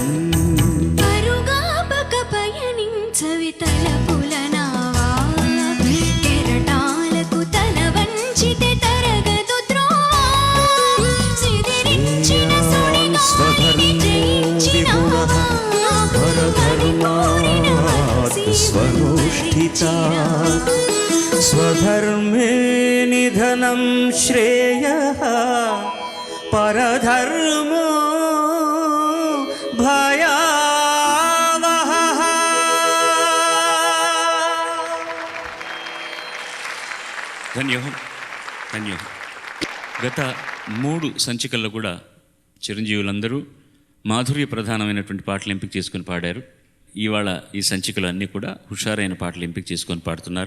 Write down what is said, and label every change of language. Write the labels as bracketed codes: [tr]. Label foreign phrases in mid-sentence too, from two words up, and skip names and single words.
[te] పరుగా బక పయనించవి తలపుల నావా కెరటాలకు తల వంచితే తరగదు త్రోవా సిదిరించిన సుడిగాలిని జయించినావా [sa] स्वनुष्ठिता स्वधर्मे निधनं श्रेयः परधर्मो भयावहः. ధన్యోహం ధన్యోహం. [te] గత 3 సంచికల్లో కూడా చిరంజీవులందరూ మాధుర్య ప్రధానమైనటువంటి పాటలు ఎంపిక చేసుకొని పాడారు. ఇవాళ ఈ సంచికలు అన్నీ కూడా హుషారైన పాటలు ఎంపిక చేసుకొని పాడుతున్నారు.